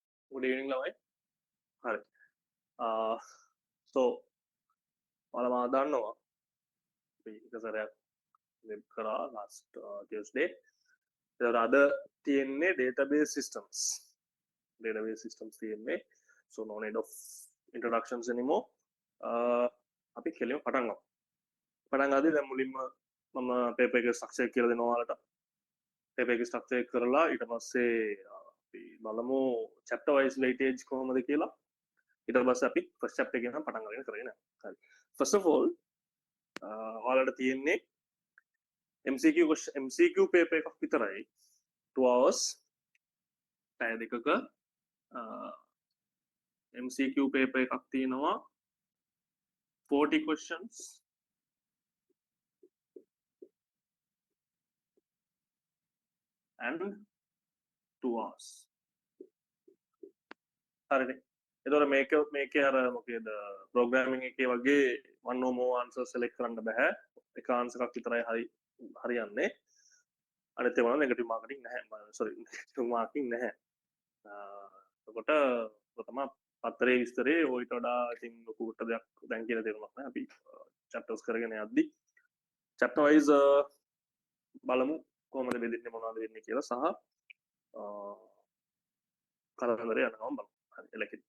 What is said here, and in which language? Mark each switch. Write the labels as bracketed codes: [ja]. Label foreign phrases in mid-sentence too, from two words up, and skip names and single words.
[en] Good evening [si] ළමයි. හරි. So ඔයාලා මම දන්නවා අපි එක සැරයක් වෙබ් කරා [en] last Tuesday. [si] ඒතර අද තියෙන්නේ [en] database systems. Database systems [si] තියෙන්නේ. [en] So no need of introductions anymore. [si] අපි කෙලින්ම පටන් ගමු. පටන් ගද්දී දැන් මුලින්ම මම paper එකේ structure එක කියලා දෙනවා ඔයාලට. paper එකේ structure එක කරලා ඊට පස්සේ අපි බලමු [en] chapter wise weightage [si] කොහොමද කියලා. ඊට පස්සේ අපි [en] first chapter [si] එක ගැන පටන් ගන්න කරගෙන යනවා. හරි. [en] First of all [si] ඔයාලට තියෙන්නේ [en] MCQ paper [si] එකක් විතරයි [en] 2 hours [si] පැය දෙකක [en] MCQ paper [si] එකක් තියෙනවා [en] 40 questions and 2 hours. [si] හරිනේ. එතකොට මේකේ අර මොකේද programming එකේ වගේ [en] one or more answers [si] select කරන්න බෑ. එක answer එකක් විතරයි හරියන්නේ. අනිත් ඒවා [en] negative marking [si] නැහැ. [en] sorry negative marking [si] නැහැ. එතකොට තමයි පත්‍රයේ විස්තරේ ඔයිට වඩා ඉතින් ලොකුට දෙයක් දැන් කියලා තේරුමක් නැහැ. අපි chapters කරගෙන යද්දි [en] chapter wise [si] බලමු කොහොමද බෙදෙන්නේ මොනවද වෙන්නේ කියලා සහ කරදරේ යනවා බලමු. හරි එලකින්.